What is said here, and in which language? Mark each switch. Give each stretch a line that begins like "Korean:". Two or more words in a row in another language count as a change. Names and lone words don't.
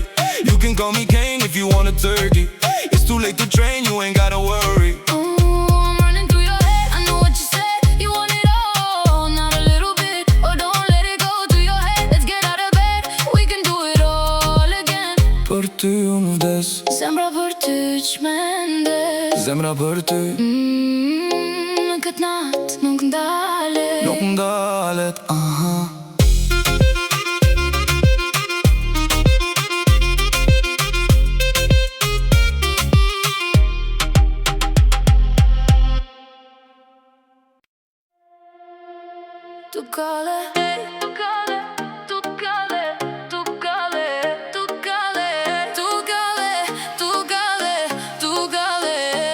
English: You can call me Kane if you want a turkey. It's too late to train, you ain't gotta worry. I'm running through your head, I know what you said. You want it all, not a little bit. Oh, don't let it go to your head. Let's get out of bed, we can do it all again.
Albanian: Për ty unë vdes, Zemra për ty çmendet. zemra për ty Në këtë natë nuk ndalet. nuk ndalet, Tu cale, tu cale, tu cale, tu cale, tu cale, tu cale, tu cale, tu cale.